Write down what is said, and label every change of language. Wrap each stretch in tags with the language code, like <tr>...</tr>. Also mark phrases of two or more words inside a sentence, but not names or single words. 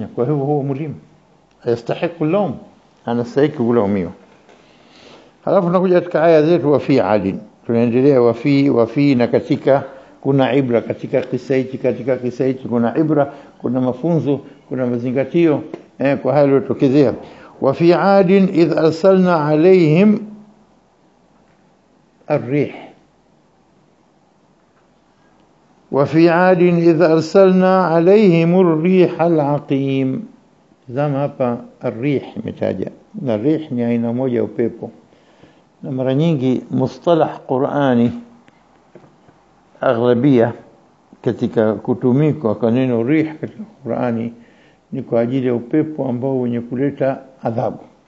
<sw>Kwa hivyo huwa mulim,</sw> <ar>يستحق لوم,</ar> <sw>anastahili kulaumiwa. Halafu tunakuja katika aya zetu</sw> <ar>وفي عاد.</ar> <sw>Tunaendelea wafi na katika kuna ibra katika kisa hichi kuna ibra, kuna mafunzo, kuna mazingatio kwa hali iliyotokezea.</sw> <ar>وفي عاد إذ أرسلنا عليهم الريح. وفي عاد إذ أرسلنا عليهم الريح العقيم.</ar> <sw>زما hapa الريح metaja, na rih ni aina moja upepo. Na mara nyingi mustalah Qur'ani aghlabia katika kutumika kwa neno rih katika Qur'ani ni kwa ajili ya upepo ambao wenye kuleta adhabu.</sw>